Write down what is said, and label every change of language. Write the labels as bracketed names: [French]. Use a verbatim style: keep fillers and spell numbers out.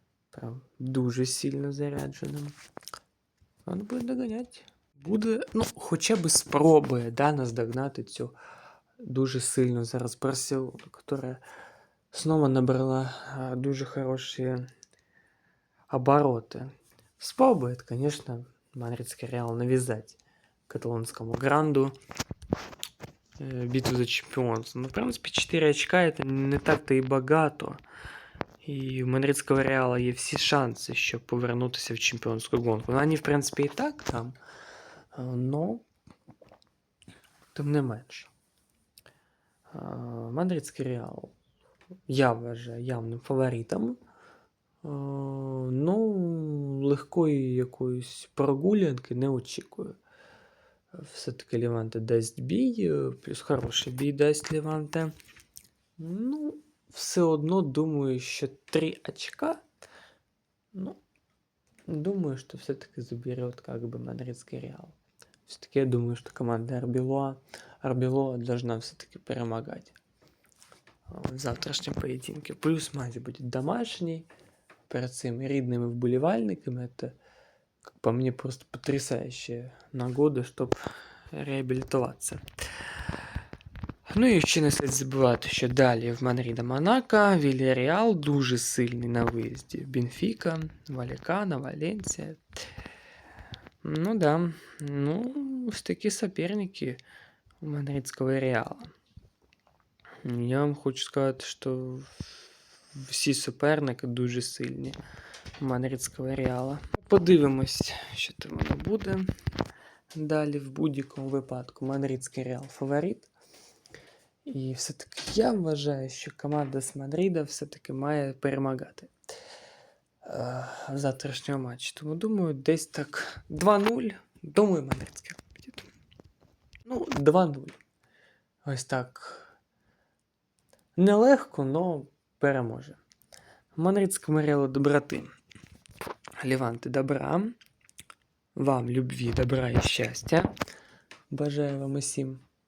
[Ukrainian] Прям дуже сильно зарядженим. Він буде доганяти. Буде, ну, хоча б спробує, да, наздогнати цю дуже сильно зараз Барселону, яка знову набрала а, дуже хороші обороты. [Russian] Спробует, конечно, Мадридский Реал навязать каталонскому гранду э, битву за чемпионство. Но, в принципе, четыре очка это не так-то и богато. [Ukrainian] І у Мадридського Реала є всі шанси, щоб повернутися в чемпіонську гонку. Ну, вони, в принципі, і так там, е, но тим не менш. Е, Мадридський Реал я вважаю явним фаворитом. Е, Ну, легкої якоїсь прогулянки не очікую. Все-таки Леванте дасть бій, е, плюс хороший бій дасть Леванте. Ну, все одно думаю, що три очка. [Russian] Ну, думаю, что все-таки заберет как бы Мадридский Реал. Все-таки я думаю, что команда Арбелоа, Арбелоа должна все-таки перемагать в завтрашнем поединке. Плюс матч будет домашний, перед своими [Ukrainian] рідними вболівальниками. [Russian] Это, как по мне, просто потрясающая нагода, чтобы реабилитоваться. [Ukrainian] Ну і ще не слід забувати, що далі в Манріда Монако, Вільяріал дуже сильний на виїзді. Бенфіка, Валікана, Валенсія. Ну да, ну, ось такі соперники у Мадридського Реала. Я вам хочу сказати, що всі суперники дуже сильні у Мадридського Реала. Подивимось, що там воно буде. Далі в будь-якому випадку Мадридський Реал фаворит. І все-таки я вважаю, що команда з Мадрида все-таки має перемагати е, в завтрашньому матчі. Тому думаю, десь так два нуль. Думаю, Мадридський буде. Ну, два нуль. Ось так. Нелегко, но переможе. Мадридському Реалу доброти. Ліванти добра. Вам любві, добра і щастя. Бажаю вам усім.